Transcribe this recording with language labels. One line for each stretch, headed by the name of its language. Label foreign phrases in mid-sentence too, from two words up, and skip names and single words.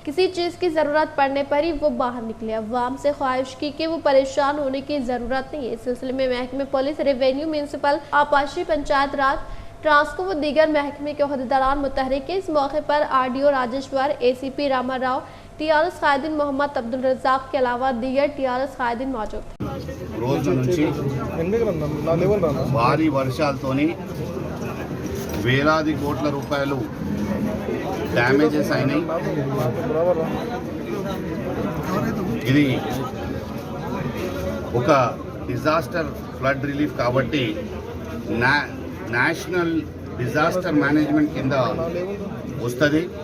Urdu: کسی چیز کی ضرورت پڑنے پر ہی وہ باہر نکلے۔ عوام سے خواہش کی کہ وہ پریشان ہونے کی ضرورت نہیں ہے۔ اس سلسلے میں محکمہ پولیس، ریونیو، میونسپل آبپاشی، پنچایت راج، ٹرانسکو و دیگر محکمے کے عہدیداران متحرک ہیں۔ اس موقع پر آر ڈی او راجیشور، اے سی پی راما راؤ، ٹی آر ایس قائدین محمد عبدالرزاق کے علاوہ دیگر ٹی آر ایس قائدین موجود تھے۔
Telugu: రోజు నుంచి భారీ వర్షాలతోని వేలాది కోట్ల రూపాయలు డ్యామేజెస్ అయినాయి। ఇది ఒక
English: disaster flood relief
Telugu: కాబట్టి
English: national disaster management
Telugu: కింద వస్తుంది।